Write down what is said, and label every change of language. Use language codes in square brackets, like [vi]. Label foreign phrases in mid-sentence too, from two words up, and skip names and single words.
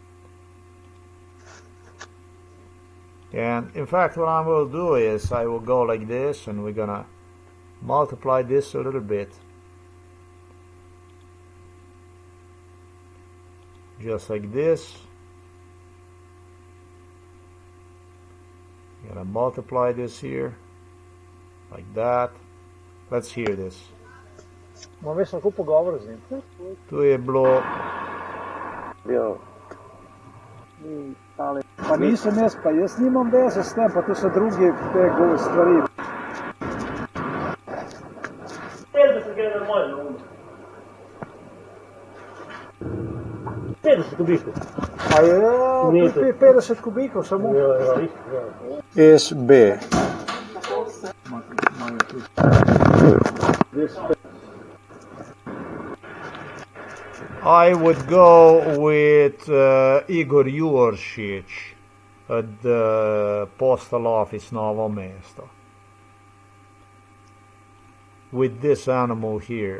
[en] And in fact, what I will do is I will go like this, and we're going to multiply this a little bit. Just like this. I'm going to multiply this here. Like that. Let's hear this. [sl] Ma veš, lahko pogovor z njim? Tu je bilo... Pa nisem jaz, pa jaz nimam veze s tem, pa to so drugi te stvari. 50 gre normalno. 50 kubikov. A je 50 kubikov samo? [en] SB. I would go with Igor Juršić at the postal office Novo Mesto with this animal here.